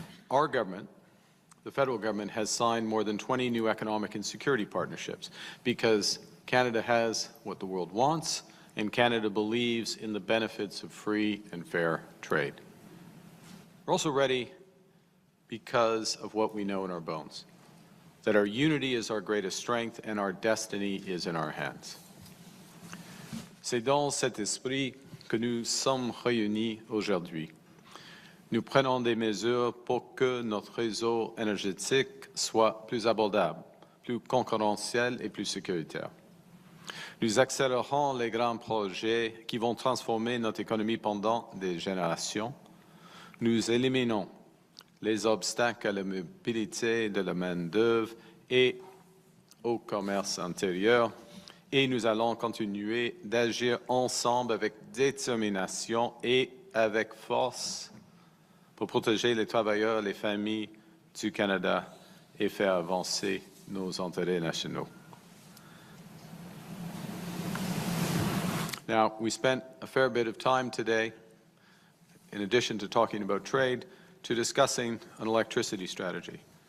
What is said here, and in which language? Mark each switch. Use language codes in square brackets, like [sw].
[en] Our government, the federal government, has signed more than 20 new economic and security partnerships because Canada has what the world wants, and Canada believes in the benefits of free and fair trade. We're also ready because of what we know in our bones, that our unity is our greatest strength and our destiny is in our hands. [fr] C'est dans cet esprit que nous sommes réunis aujourd'hui. Nous prenons des mesures pour que notre réseau énergétique soit plus abordable, plus concurrentiel et plus sécuritaire. Nous accélérons les grands projets qui vont transformer notre économie pendant des générations. Nous éliminons les obstacles à la mobilité de la main-d'œuvre et au commerce intérieur. Et nous allons continuer d'agir ensemble avec détermination et avec force pour protéger les travailleurs et les familles du Canada et faire avancer nos intérêts nationaux. [en] Now, we spent a fair bit of time today, in addition to talking about trade, to discussing an electricity strategy.